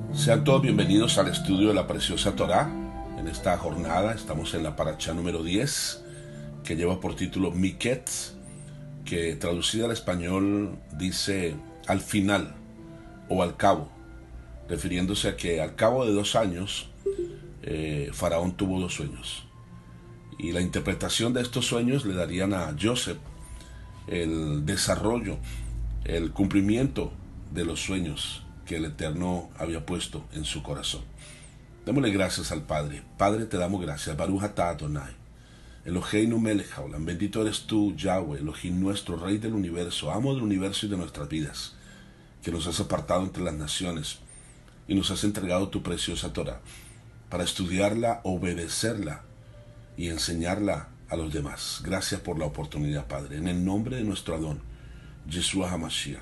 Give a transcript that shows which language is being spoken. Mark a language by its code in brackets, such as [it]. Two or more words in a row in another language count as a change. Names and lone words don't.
[es] Sean todos bienvenidos al estudio de la preciosa Torá. En esta jornada estamos en la parashá número 10, que lleva por título Miket, que traducida al español dice al final o al cabo, refiriéndose a que al cabo de 2 años Faraón tuvo 2 sueños. Y la interpretación de estos sueños le darían a Joseph el desarrollo, el cumplimiento de los sueños que el Eterno había puesto en su corazón. Démosle gracias al Padre. Padre, te damos gracias. [he] ברוך אתה אדוני, אלוהינו מלך העולם. [es] Bendito eres tú, Yahweh, Elohim nuestro, Rey del universo, amo del universo y de nuestras vidas, que nos has apartado entre las naciones y nos has entregado tu preciosa Torah para estudiarla, obedecerla y enseñarla a los demás. Gracias por la oportunidad, Padre. En el nombre de nuestro Adón, Yeshua HaMashiach.